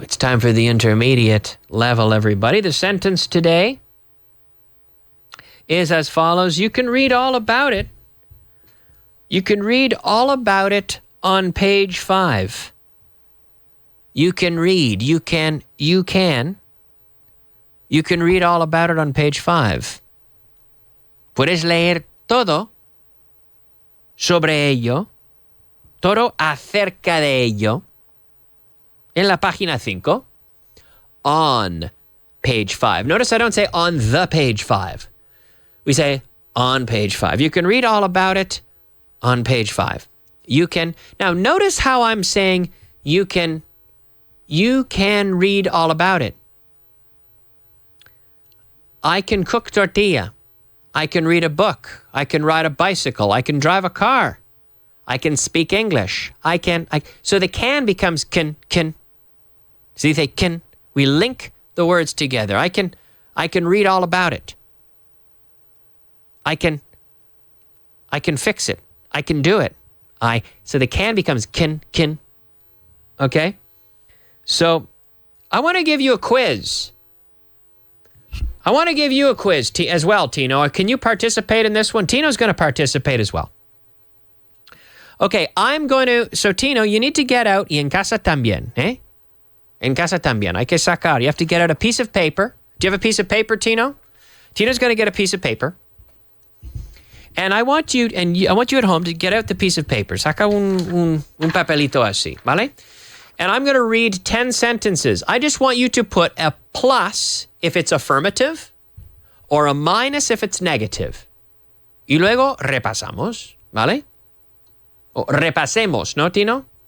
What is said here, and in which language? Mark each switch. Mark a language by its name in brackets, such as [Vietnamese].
[English] It's time for the intermediate level, everybody. The sentence today is as follows. You can read all about it. You can read all about it on page 5. You can read. You can read all about it on page 5. [Spanish] Puedes leer todo sobre ello, todo acerca de ello, en la página 5, [English] on page 5. Notice I don't say on the page 5. We say on page 5. You can read all about it on page 5. You can, now notice how I'm saying you can read all about it. I can cook tortilla. I can read a book. I can ride a bicycle. I can drive a car. I can speak English. So the can becomes can. See, they can. We link the words together. I can read all about it. I can fix it. I can do it. So the can becomes can. Okay? So I want to give you a quiz. As well, Tino. Can you participate in this one? Tino's going to participate as well. Okay, so Tino, you need to get out, [Spanish] y en casa también, eh? En casa también. Hay que sacar. [English] You have to get out a piece of paper. Do you have a piece of paper, Tino? Tino's going to get a piece of paper. And I want you at home to get out the piece of paper. [Spanish] Saca un papelito así, ¿vale? [English] And I'm going to read 10 sentences. I just want you to put a plus if it's affirmative or a minus if it's negative. [Spanish] Y luego repasamos, ¿vale? O repasemos, ¿no, Tino?